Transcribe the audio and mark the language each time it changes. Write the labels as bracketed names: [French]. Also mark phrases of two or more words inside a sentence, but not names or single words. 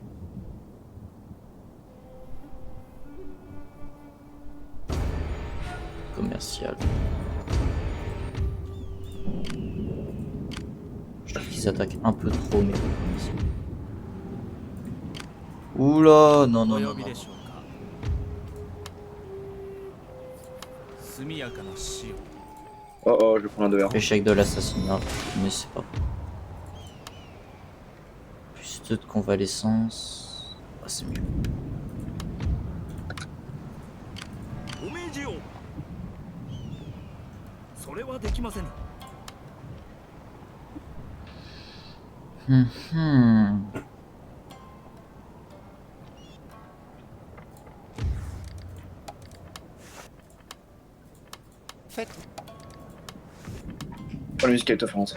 [French] Commercial. Je trouve qu'ils attaquent un peu trop, mais... Oula, non, non, [Japanese] お [French] non, [Japanese] 呼び [French] non. [Japanese] でしょうか。速やかな死を。 [French] Oh oh, je vais prendre un 2 verres. Échec de l'assassinat, mais c'est pas... Plus 2 de convalescence... Ah, c'est mieux. [Japanese] お命じを。それはできません。 [French] Faites Oh, la musique est offrante.